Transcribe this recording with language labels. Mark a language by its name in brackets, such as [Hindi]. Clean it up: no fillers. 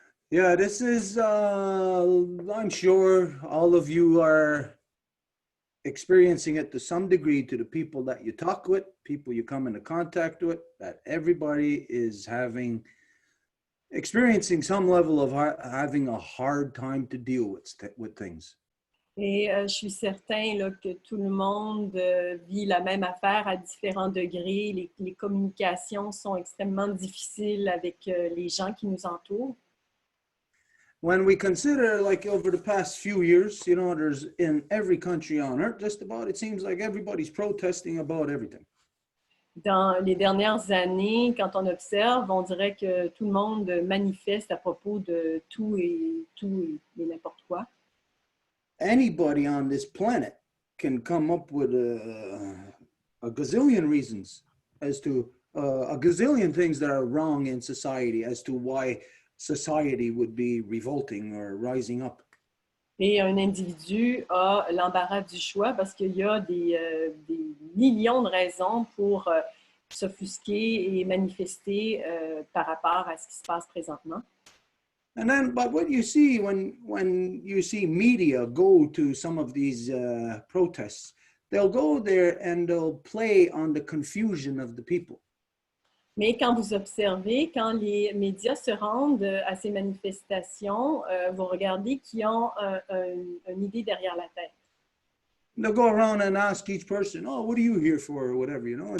[English] Yeah, this is, I'm sure all of you are experiencing it to some degree to the people that you talk with, people you come into contact with, that everybody is experiencing some level of having a hard time to deal with things. [French] Et je suis certain là, que tout le monde vit la même affaire à différents degrés. Les communications sont extrêmement difficiles avec les gens qui nous entourent. [English] When we consider, like over the past few years, you know, there's in every country on earth, just about, it seems like everybody's protesting about everything. [French] Dans les dernières années, quand on observe, on dirait que tout le monde manifeste à propos de tout et n'importe quoi. [English] Anybody on this planet can come up with a gazillion reasons as to a gazillion things that are wrong in society as to why society would be revolting or rising up. [French] Et un individu a l'embarras du choix parce qu'il y a des millions de raisons pour s'offusquer et manifester par rapport à ce qui se passe présentement. [English] And then, but what you see when you see media go to some of these protests, they'll go there and they'll play on the confusion of the people. [French] Mais quand vous observez, quand les médias se rendent à ces manifestations, vous regardez qu'ils ont une idée derrière la tête. [English] They'll go around and ask each person, oh, what are you here for, or whatever, you know?